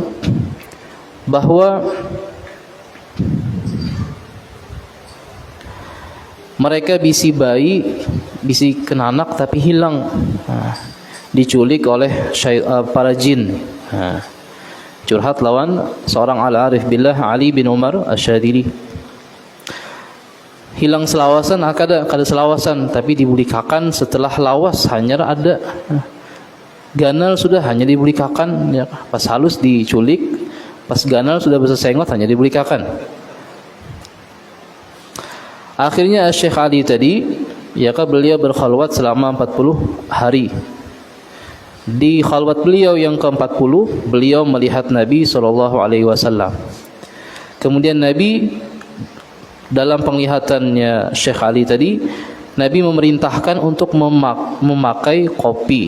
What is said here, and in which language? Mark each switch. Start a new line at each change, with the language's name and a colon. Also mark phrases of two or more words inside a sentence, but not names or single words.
Banjar: Bahwa mereka bisi bayi, bisi kenanak tapi hilang, diculik oleh para jin. Curhat lawan seorang
Arabic: al-arif billah
Banjar: Ali bin Umar Asy-Syadzili. Hilang selawasan, kada selawasan, tapi dibulikakan setelah lawas hanya ada. Ganal sudah hanya dibulikakan, ya. Pas halus diculik, pas ganal sudah bersengot hanya dibulikakan.
Indonesian: Akhirnya Syekh Ali tadi, ya, beliau berkhalwat selama 40 hari. Di khalwat beliau yang ke-40, beliau melihat Nabi SAW. Kemudian Nabi, dalam penglihatannya Syekh Ali tadi, Nabi memerintahkan untuk memakai kopi.